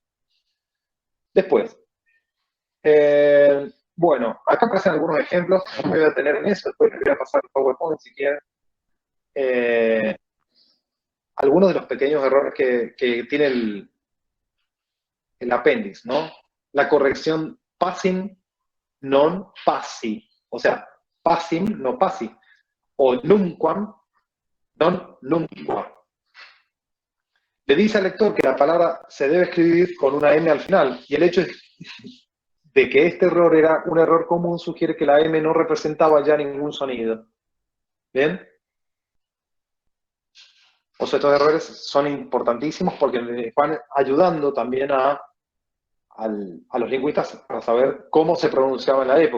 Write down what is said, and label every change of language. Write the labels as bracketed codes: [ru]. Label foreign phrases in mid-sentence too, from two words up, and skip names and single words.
[es] Después, bueno, acá aparecen algunos ejemplos, no me voy a detener en eso, después les voy a pasar el PowerPoint si quieren. Algunos de los pequeños errores que tiene el apéndice, ¿no? La corrección [la] passing, non passi, [es] o sea, [la] passing, no passi. o numquam, non numqua. [es] Le dice al lector que la palabra se debe escribir con una M al final, y el hecho de que este error era un error común sugiere que la M no representaba ya ningún sonido. ¿Bien? O sea, estos errores son importantísimos porque les van ayudando también a los lingüistas para saber cómo se pronunciaba en la época.